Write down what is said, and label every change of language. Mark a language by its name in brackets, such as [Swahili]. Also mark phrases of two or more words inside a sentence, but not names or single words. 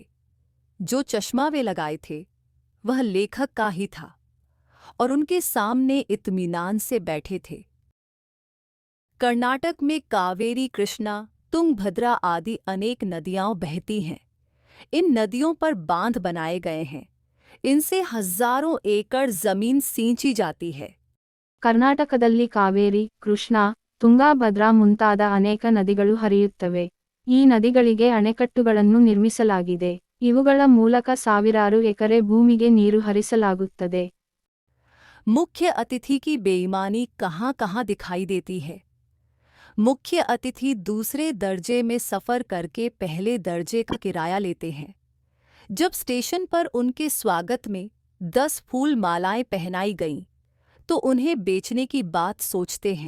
[Hindi] जो चश्मा वे लगाए थे वह लेखक का ही था और उनके सामने इत्मीनान से बैठे थे। कर्नाटक में कावेरी, कृष्णा, तुंगभद्रा आदि अनेक नदियां बहती हैं। इन नदियों पर बांध बनाए गए हैं। इनसे हजारों एकड़ जमीन सींची जाती है। [Kannada] ಕರ್ನಾಟಕದಲ್ಲಿ ಕಾವೇರಿ, ಕೃಷ್ಣಾ, ತುಂಗಾ, ಭದ್ರಾ ಮುಂತಾದ ಅನೇಕ ನದಿಗಳು ಹರಿಯುತ್ತವೆ. ಈ ನದಿಗಳಿಗೆ ಅಣೆಕಟ್ಟುಗಳನ್ನು ನಿರ್ಮಿಸಲಾಗಿದೆ. ಇವುಗಳ ಮೂಲಕ ಸಾವಿರಾರು ಎಕರೆ ಭೂಮಿಗೆ ನೀರು ಹರಿಸಲಾಗುತ್ತದೆ. [Hindi] मुख्य अतिथि की बेईमानी कहाँ कहाँ दिखाई देती है? मुख्य अतिथि दूसरे दर्जे में सफर करके पहले दर्जे का किराया लेते हैं। जब स्टेशन पर उनके स्वागत में 10 फूल मालाएं पहनाई गईं, तो उन्हें बेचने की बात सोचते हैं।